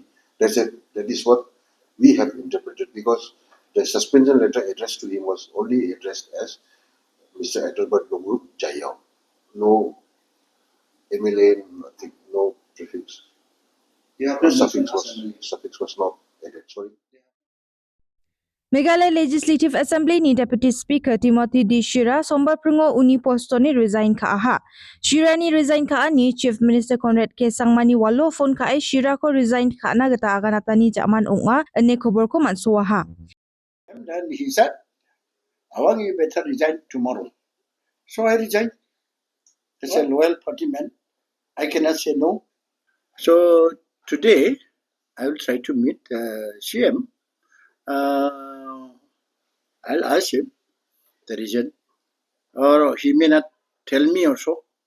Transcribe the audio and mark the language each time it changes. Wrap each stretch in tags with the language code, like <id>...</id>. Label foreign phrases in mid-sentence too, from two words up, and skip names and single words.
<en>That is what we have interpreted, because the suspension letter addressed to him was only addressed as Mr. Adelbert Nongrum Jayao. No MLA, nothing, no prefix. The suffix was not added. Sorry.</en> <grt>Meghalaya Legislative Assembly ni Deputy Speaker Timothy D. Shira sombar prungo uni posto ni resign ka aha. Shira ni resign ka ani Chief Minister Conrad K. Sangmani walo phone ka ay Shira ko resign ka na gata agan atani jaman unga ane khobor ko mansuwa ha.</grt> <en>And then he said, Awang, you better resign tomorrow. So I resigned. As a loyal party man, I cannot say no. So today, I will try to meet CM. I'll ask him the reason, or he may not tell me also.</en>